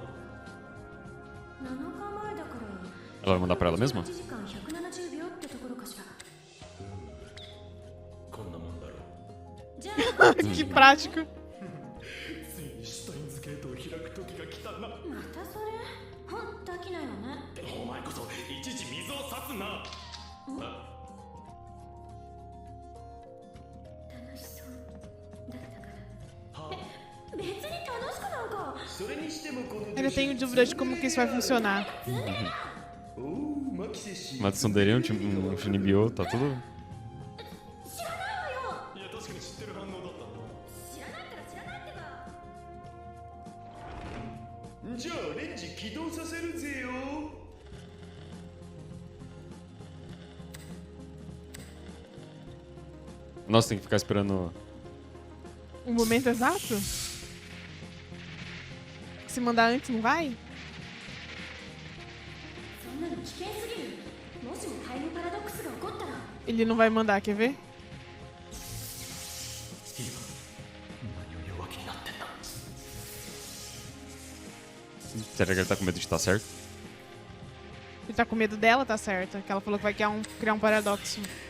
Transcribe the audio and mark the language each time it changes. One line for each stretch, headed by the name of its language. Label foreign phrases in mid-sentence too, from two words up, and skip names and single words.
Japanese: 7 日前だから。
Portuguese: Ela vai mandar pra ela mesma?
Japanese: 1 時間170秒ってところかしら。こんなもんだろう。じゃあ
Portuguese: Que prático.
Japanese: ついにシュタインズゲートを開く時が来たな。またそれ？ほんと飽きないわね。お前こそいちいち水を差すな。楽しそうだったから。は別に楽しくなんか。それにしてもこの
Portuguese: Ainda tenho dúvida de como que isso vai funcionar.
Japanese: おお、マキセシ。
Portuguese: Uma tsundere, um Shinibyo, tá tudo.
Japanese: 知らないわよ。いや、確かに知ってる反応だった知らないから知らないってば。な。じゃあレンジ起動させるぜよ。
Portuguese: Nossa, tem que ficar esperando. O momento exato? Se mandar antes, não vai?
Japanese: そんなの危険すぎる。もしもタイムパラドックスが起こったら。
Portuguese: Ele não vai mandar, quer ver?
Japanese: 何を弱気になってんだ。
Portuguese: Será que ele tá com medo de estar certo? Ele tá com medo dela, tá certo. Que ela falou que vai criar um paradoxo.